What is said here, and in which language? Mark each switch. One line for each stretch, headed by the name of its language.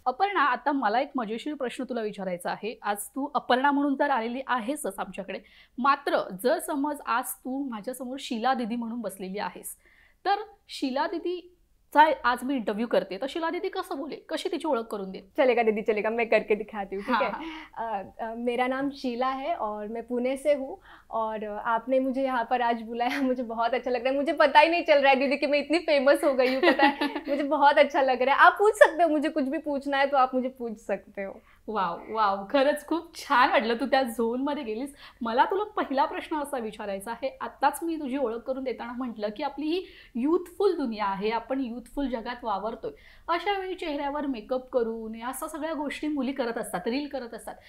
Marathi: अपर्णा, आता मला एक मजेशीर प्रश्न तुला विचारायचा आहे. आज तू अपर्णा म्हणून तर आलेली आहेसच आमच्याकडे, मात्र जर समज आज तू माझ्यासमोर शीला दीदी म्हणून बसलेली आहेस, तर शीला दीदी आज मी इंटरव्यू करते, तर शीला दीदी कसं बोले, कशी तिची ओळख करून दे?
Hindi: चलेगा दीदी, चलेगा, मैं करके दिखाती हूँ. ठीक है. मेरा नाम शीला है और मैं पुणे से हूँ और आपने मुझे यहाँ पर आज बुलाया, मुझे बहुत अच्छा लग रहा है. मुझे पता ही नहीं चल रहा है दीदी कि मैं इतनी फेमस हो गई हूँ. पता है, मुझे बहुत अच्छा लग रहा है. आप पूछ सकते हो, मुझे कुछ भी पूछना है तो आप मुझे पूछ सकते हो.
Marathi: वाव वाव, खरंच खूप छान वाटलं तू त्या झोनमध्ये गेलीस. मला तुला पहिला प्रश्न असा विचारायचा आहे. आत्ताच मी तुझी ओळख करून देताना म्हटलं की आपली ही युथफुल दुनिया आहे, आपण युथफुल जगात वावरतोय. अशा वेळी चेहऱ्यावर मेकअप करून अशा सगळ्या गोष्टी मुली करत असतात, रील करत असतात.